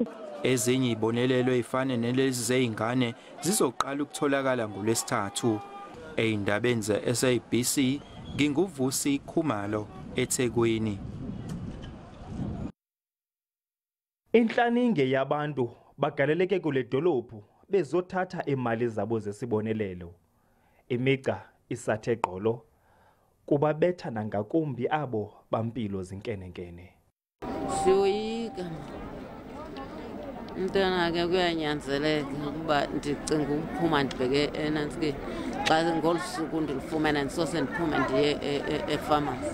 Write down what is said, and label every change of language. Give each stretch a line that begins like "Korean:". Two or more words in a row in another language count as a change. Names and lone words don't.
Zulu: Ezinye izibonelelo ezifana nelezi zezingane zizoqala ukutholakala ngolwesithathu. Eindabeni ze-SABC nginguvusi Khumalo eThekwini. Inhlaninge yabantu bagaleleke kule dolophu bezothatha imali zabo zesibonelelo.
Xhosa: Imigca isathe gqolo kubabetha nangakumbi abo bampilo zinkenenkene. Siyoyika mntana ke kuyanyanzeleka ukuba ndicinga ukuphuma ndibheke enantsi ke xa ngolusuku ndilifumana ndisose ndiphume ndiye e-pharmacy.